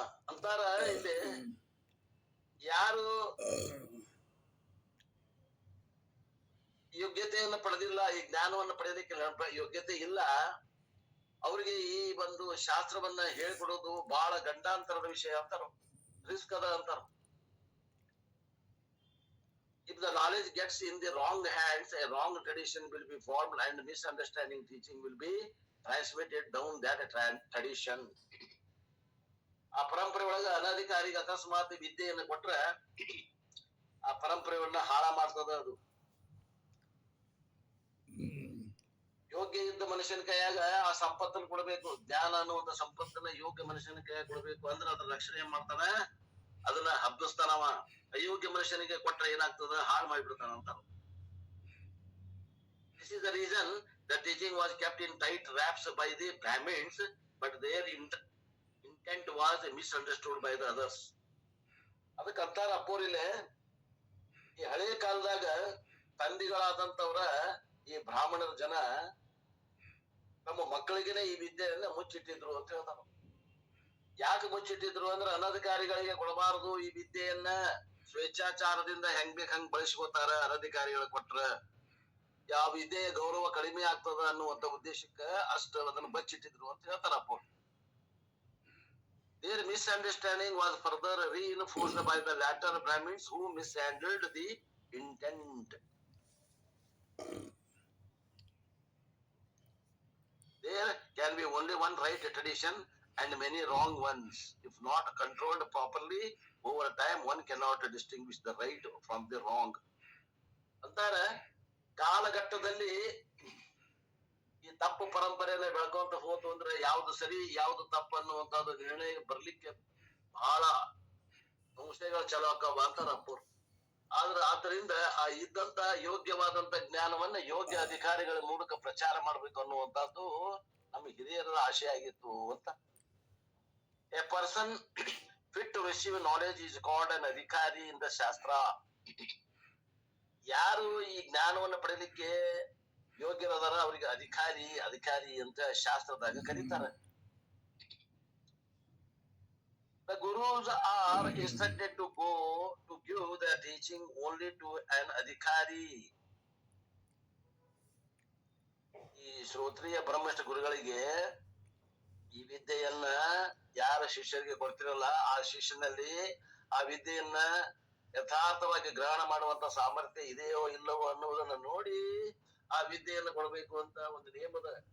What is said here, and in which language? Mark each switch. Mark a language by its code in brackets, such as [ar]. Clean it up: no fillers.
[kn] ಅಂತಾರ ಇಲ್ಲಿ ಯಾರು ಯೋಗ್ಯತೆಯನ್ನು ಪಡೆದಿಲ್ಲ, ಈ ಜ್ಞಾನವನ್ನು ಪಡೆಯೋದಕ್ಕೆ ಯೋಗ್ಯತೆ ಇಲ್ಲ, ಅವ್ರಿಗೆ ಈ ಒಂದು ಶಾಸ್ತ್ರವನ್ನ ಹೇಳ್ಕೊಡೋದು ಬಹಳ ಗಂಡಾಂತರದ ವಿಷಯ ಅಂತಾರ, ರಿಸ್ಕ್ ಅದ ಅಂತಾರ. [en] If the knowledge gets in the wrong hands, a wrong tradition will be formed and misunderstanding teaching will be transmitted down that tradition. [kn] ಆ ಪರಂಪರೆ ಒಳಗ ಅನಧಿಕಾರಿಗೆ ಅಕಸ್ಮಾತ್ ವಿದ್ಯೆಯನ್ನು ಕೊಟ್ರ ಆ ಪರಂಪರೆಯನ್ನ ಹಾಳ ಮಾಡ್ತದ. ಅದು ಯೋಗ್ಯ ಇದ್ದ ಮನುಷ್ಯನ ಕೈಯಾಗ ಆ ಸಂಪತ್ತನ್ನು ಕೊಡಬೇಕು. ಜ್ಞಾನ ಅನ್ನುವಂತ ಸಂಪತ್ತನ್ನ ಯೋಗ್ಯ ಮನುಷ್ಯನ ಕೈಯಾಗ ಕೊಡಬೇಕು. ಅಂದ್ರೆ ಅದ್ರ ರಕ್ಷಣೆ ಏನ್ ಮಾಡ್ತಾನ, ಅದನ್ನ ಹಬ್ಬಿಸ್ತಾನವ. ಅಯೋಗ್ಯ ಮನುಷ್ಯನಿಗೆ ಕೊಟ್ರೆ ಏನಾಗ್ತದ, ಹಾಳು ಮಾಡಿಬಿಡ್ತಾನ ಅಂತ. [en] This is the reason the teaching was kept in tight wraps by the Brahmins, but their intent was misunderstood by the others. [kn] ಅದಕ್ಕಂತಾರ ಅಪ್ಪೋರಿಲೆ, ಈ ಹಳೆಯ ಕಾಲದಾಗ ತಂದೆಗಳಾದಂತವ್ರ ಈ ಬ್ರಾಹ್ಮಣರ ಜನ ನಮ್ಮ ಮಕ್ಕಳಿಗೆನೆ ಈ ವಿದ್ಯೆಯನ್ನ ಮುಚ್ಚಿಟ್ಟಿದ್ರು ಅಂತ ಹೇಳ್ತಾರ. ಯಾಕೆ ಮುಚ್ಚಿಟ್ಟಿದ್ರು ಅಂದ್ರೆ ಅನಧಿಕಾರಿಗಳಿಗೆ ಕೊಡಬಾರದು ಈ ವಿದ್ಯೆಯನ್ನ. ಸ್ವೇಚ್ಛಾಚಾರದಿಂದ ಹೆಂಗ್ ಬೇಕ್ ಹಂಗ್ ಬಳಸ್ಕೋತಾರ ಅನಧಿಕಾರಿಗಳು ಕೊಟ್ರ. ಯಾವ ವಿದ್ಯೆಯ ಗೌರವ ಕಡಿಮೆ ಆಗ್ತದ ಅನ್ನುವಂತ ಉದ್ದೇಶಕ್ಕ ಅಷ್ಟು ಅದನ್ನು ಬಚ್ಚಿಟ್ಟಿದ್ರು ಅಂತ ಹೇಳ್ತಾರಪ್ಪ. [en] Their misunderstanding was further reinforced by the latter Brahmins who mishandled the intent. There can be only one right tradition and many wrong ones. If not controlled properly, over time one cannot distinguish the right from the wrong. [kn] ಅಂತಾರೆ ಕಾಲಘಟ್ಟದಲ್ಲಿ ಈ ತಪ್ಪು ಪರಂಪರೆಯನ್ನ ಬೆಳ್ಕೊಂತ ಹೋತು ಅಂದ್ರೆ ಯಾವ್ದು ಸರಿ ಯಾವ್ದು ತಪ್ಪು ಅನ್ನುವಂಥದ್ದು ನಿರ್ಣಯ ಬರ್ಲಿಕ್ಕೆ ಬಹಳ ಸಂಶಯಗಳು ಚಲೋ ಆಕ್ಕವ ಅಂತಾರಪ್ಪ. ಆದ್ದರಿಂದ ಆ ಇದ್ದಂತ ಯೋಗ್ಯವಾದಂತ ಜ್ಞಾನವನ್ನ ಯೋಗ್ಯ ಅಧಿಕಾರಿಗಳ ಮೂಲಕ ಪ್ರಚಾರ ಮಾಡ್ಬೇಕು ಅನ್ನುವಂಥದ್ದು ನಮ್ಮ ಹಿರಿಯರ ಆಶೆ ಆಗಿತ್ತು ಅಂತ. [en] A person fit to receive knowledge is called an adhikari in the shastra. [kn] ಯಾರು ಈ ಜ್ಞಾನವನ್ನು ಪಡೆಯಲಿಕ್ಕೆ ಯೋಗ್ಯರದಾರ ಅವರಿಗೆ ಅಧಿಕಾರಿ ಅಂತ ಶಾಸ್ತ್ರದಾಗ ಕರೀತಾರೆ. [en] The gurus are instructed to go to give the teaching only to an adhikari. [kn] ಈ ಶ್ರೋತ್ರಿಯ ಬ್ರಹ್ಮಷ್ಠ ಗುರುಗಳಿಗೆ ಈ ವಿದ್ಯೆಯನ್ನ ಯಾರ ಶಿಷ್ಯರಿಗೆ ಕೊಡ್ತಿರಲ್ಲ ಆ ಶಿಷ್ಯನಲ್ಲಿ ಆ ವಿದ್ಯೆಯನ್ನ ಯಥಾರ್ಥವಾಗಿ ಗ್ರಹಣ ಮಾಡುವಂತ ಸಾಮರ್ಥ್ಯ ಇದೆಯೋ ಇಲ್ಲವೋ ಅನ್ನುವುದನ್ನ ನೋಡಿ ಆ ವಿದ್ಯೆಯನ್ನು ಕೊಡಬೇಕು ಅಂತ ಒಂದು ನಿಯಮದ.